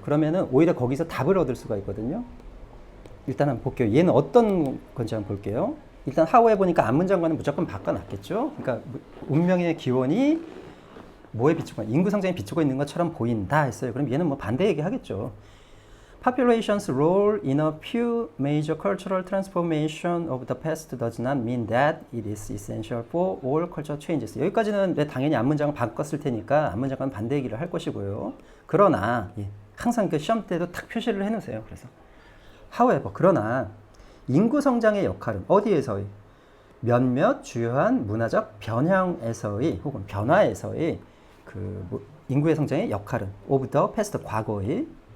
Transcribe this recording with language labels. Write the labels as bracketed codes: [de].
[ko] 그러면은 오히려 거기서 답을 얻을 수가 있거든요. 일단 한번 볼게요. 얘는 어떤 건지 한번 볼게요. 일단 however 보니까 앞문장과는 무조건 바꿔놨겠죠. 그러니까 운명의 기원이 뭐에 비추고 인구 성장에 비추고 있는 것처럼 보인다 했어요. 그럼 얘는 뭐 반대 얘기하겠죠. [en] Population's role in a few major cultural transformation of the past does not mean that it is essential for all cultural changes. [ko] 여기까지는 당연히 앞문장을 바꿨을 테니까 앞문장과는 반대 얘기를 할 것이고요. 그러나 항상 그 시험 때도 탁 표시를 해놓으세요. 그래서 however 그러나 인구 성장의 역할은 어디에서의 몇몇 주요한 문화적 변형에서의 혹은 변화에서의 그 인구의 성장의 역할은 [en] of the past [ko] 과거의